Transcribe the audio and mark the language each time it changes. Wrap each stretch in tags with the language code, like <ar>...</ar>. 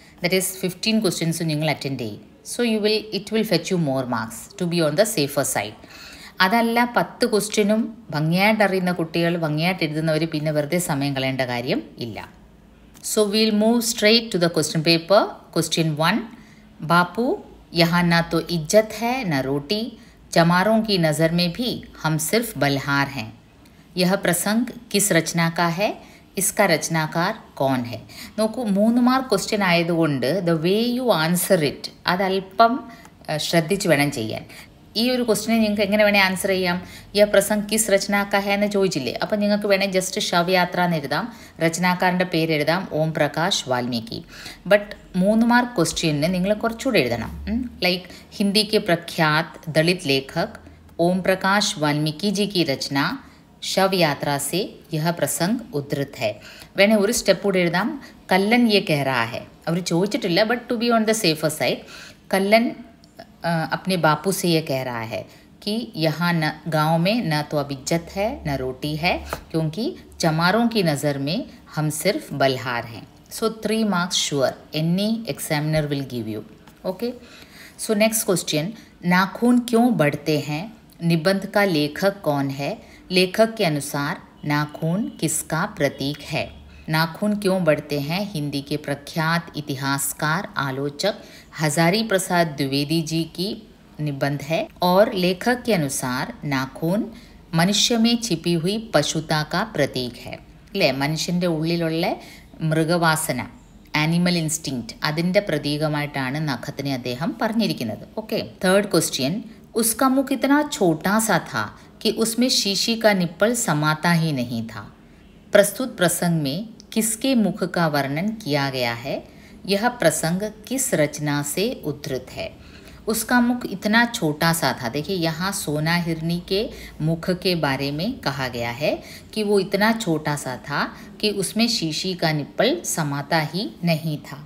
<en>That is 15 questions</en> <ml>നിങ്ങൾ attend ചെയ്യും.</ml> <en>So it will fetch you more marks to be on the safer side.</en> <ml>അതല്ല 10 ക്വസ്റ്റ്യനും ഭംഗിയായിട്ട് അറിയുന്ന കുട്ടികൾ, ഭംഗിയായിട്ട് എഴുതുന്നവർ പിന്നെ വെറുതെ സമയം കളയേണ്ട കാര്യം ഇല്ല.</ml> <en>So will move straight to the question paper.</en> <hi>Question 1, Bapu यहाँ ना तो इज्जत है न रोटी, चमारों की नज़र में भी हम सिर्फ बलहार हैं. यह प्रसंग किस रचना का है, इसका रचनाकार कौन है.</hi> <ml>നോക്കൂ, 3 മാർക്ക് ക്വസ്റ്റ്യൻ ആയതുകൊണ്ട്</ml> <en>the way you answer it</en> <ml>അതല്പം ശ്രദ്ധിച്ച് വേണം ചെയ്യാൻ. ഈ ഒരു ക്വസ്റ്റിനെ നിങ്ങൾക്ക് എങ്ങനെ വേണേൽ ആൻസർ ചെയ്യാം.</ml> <hi>യ പ്രസംഗ് കിസ് രചനാക്ക ഹെ</hi> <ml>എന്ന് ചോദിച്ചില്ലേ, അപ്പം നിങ്ങൾക്ക് വേണേൽ ജസ്റ്റ് ശവയാത്ര എന്ന് എഴുതാം, രചനാക്കാരൻ്റെ പേര് എഴുതാം, Om Prakash Valmiki. But 3 mark question നിങ്ങൾ കുറച്ചുകൂടെ എഴുതണം.</ml> <hi>ലൈക്ക് ഹിന്ദി के प्रख्यात दलित लेखक ओम प्रकाश वाल्मीकि जी की रचना शव यात्रा से यह प्रसंग उद्धृत है.</hi> <ml>വേണേ ഒരു സ്റ്റെപ്പ് കൂടെ എഴുതാം, കല്ലൻ</ml> <hi>യെ കഹ രഹാ ഹെ.</hi> <ml>അവർ ചോദിച്ചിട്ടില്ല,</ml> <en>but to be on the safer side,</en> <hi>Kallen अपने बापू से ये कह रहा है कि यहाँ न गाँव में न तो अब इज्जत है न रोटी है, क्योंकि चमारों की नज़र में हम सिर्फ बलहार हैं.</hi> <en>So 3 marks sure, any examiner will give you. Okay, so next question,</en> <hi>नाखून क्यों बढ़ते हैं, निबंध का लेखक कौन है, लेखक के अनुसार नाखून किसका प्रतीक है. नाखून क्यों बढ़ते हैं हिंदी के प्रख्यात इतिहासकार आलोचक हजारी प्रसाद द्विवेदी जी की निबंध है, और लेखक के अनुसार नाखून मनुष्य में छिपी हुई पशुता का प्रतीक है.</hi> <ml>അല്ലേ, മനുഷ്യൻ്റെ ഉള്ളിലുള്ള മൃഗവാസന, ആനിമൽ ഇൻസ്റ്റിങ്ക്റ്റ്, അതിൻ്റെ പ്രതീകമായിട്ടാണ് നഖത്തിനെ അദ്ദേഹം പറഞ്ഞിരിക്കുന്നത്.</ml> <en>okay, third question,</en> <hi>उसका मुख इतना छोटा सा था कि उसमें शीशी का निप्पल समाता ही नहीं था. प्रस्तुत प्रसंग में किसके मुख का वर्णन किया गया है, यह प्रसंग किस रचना से उद्धृत है. उसका मुख इतना छोटा सा था. देखिए, यहाँ सोना हिरनी के मुख के बारे में कहा गया है कि वो इतना छोटा सा था कि उसमें शीशी का निप्पल समाता ही नहीं था.</hi>